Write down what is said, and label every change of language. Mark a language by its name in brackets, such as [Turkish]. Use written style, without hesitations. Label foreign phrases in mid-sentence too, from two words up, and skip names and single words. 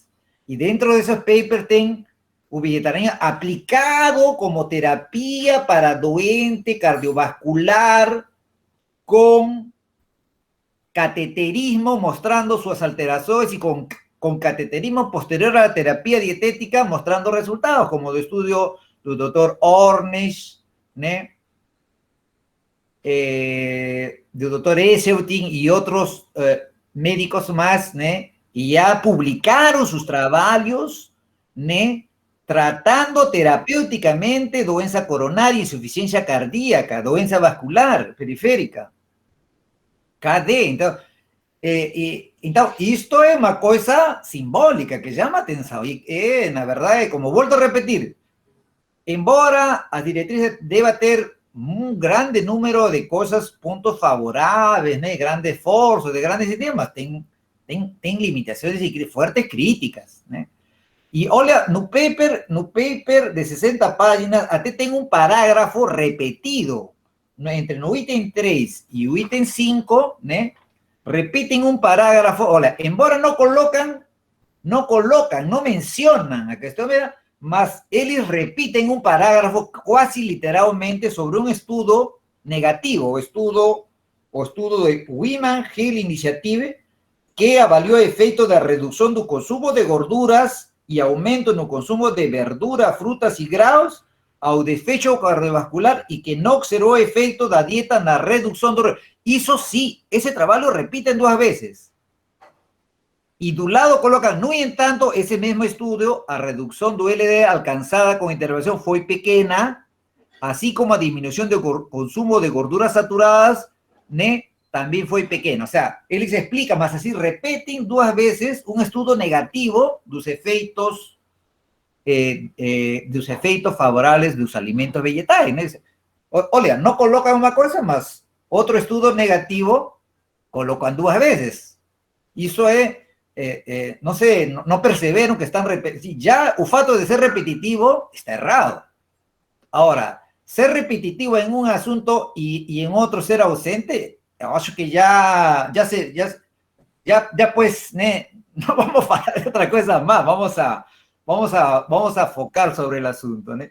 [Spanish] Y dentro de esos papers tienen el vegetarianismo aplicado como terapia para [Portuguese] doente cardiovascular, [Spanish] con cateterismo mostrando sus alteraciones y con cateterismo posterior a la terapia dietética mostrando resultados, como el estudio del doctor Ornish, del doctor Eseutin y otros médicos más, y ya publicaron sus trabajos, tratando [Portuguese] terapêuticamente doença coronária, insuficiência cardíaca, doença vascular periférica. Cadê? Então, isto é uma coisa simbólica que chama atenção. E, na verdade, como volto a repetir, embora as diretrizes deva ter um grande número de coisas, pontos favoráveis, grandes esforços, de grandes sistemas, tem limitações e fortes críticas, E olha, no paper de 60 páginas, até tem um parágrafo repetido, entre no item 3 e o item 5, né? [Spanish] Repiten un parágrafo, [Portuguese] olha, embora não mencionam a questão, mas eles repetem um parágrafo quase literalmente sobre um estudo negativo, o estudo de Women Health Initiative, que avaliou o efeito da redução do consumo de gorduras e aumento no consumo de verdura, frutas e graus ao desfecho cardiovascular e que não observou o efeito da dieta na redução do... [Spanish] Isso sí, ese trabajo repiten 2 veces. Y de un lado colocan, [Portuguese] no entanto, [Spanish] ese mismo estudio, a reducción do LDL alcanzada con intervención fue pequeña, así como a disminución de consumo de [Portuguese] gorduras saturadas, [Spanish] ¿ne? También fue pequeña. O sea, él se explica, más así, repiten 2 veces un estudio negativo de los efectos favorables de los alimentos vegetales. Olha, no colocan una cosa más. [Portuguese] Outro estudo negativo colocan 2 veces. Isso não sei, não perceberam que estão repetindo. Já o fato de ser repetitivo está errado. Agora, ser repetitivo em um assunto e em outro ser ausente, eu acho que já pues, né, não vamos falar de outra coisa mais, vamos a focar sobre o assunto, né?